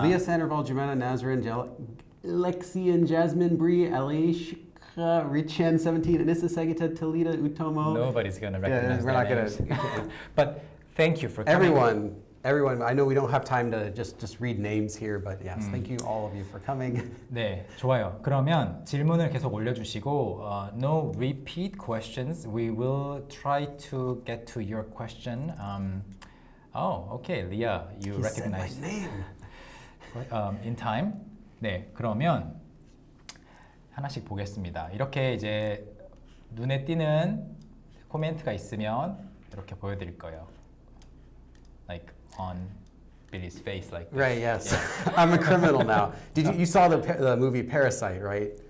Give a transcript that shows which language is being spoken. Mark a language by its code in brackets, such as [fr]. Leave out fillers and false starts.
[en] Leah Sandoval, Jimena Nazrin, Lexi and Jasmine Bree, Alishka, Richen 17, Anissa Segita, Talita Utomo. Nobody's gonna recognize we're not names. gonna. But thank you for coming. Everyone, I know we don't have time to just read names here, but yes, thank you all of you for coming. [ko] 네, 좋아요. 그러면 질문을 계속 올려주시고 [en] no repeat questions. We will try to get to your question. Okay, Leah, you recognize my name. In time. [ko] 네, 그러면 하나씩 보겠습니다. 이렇게 이제 눈에 띄는 코멘트가 있으면 이렇게 보여드릴 거예요. [en] Like on Billy's face, like this. Right. Yes. I'm a criminal now. Did you saw the movie Parasite, right?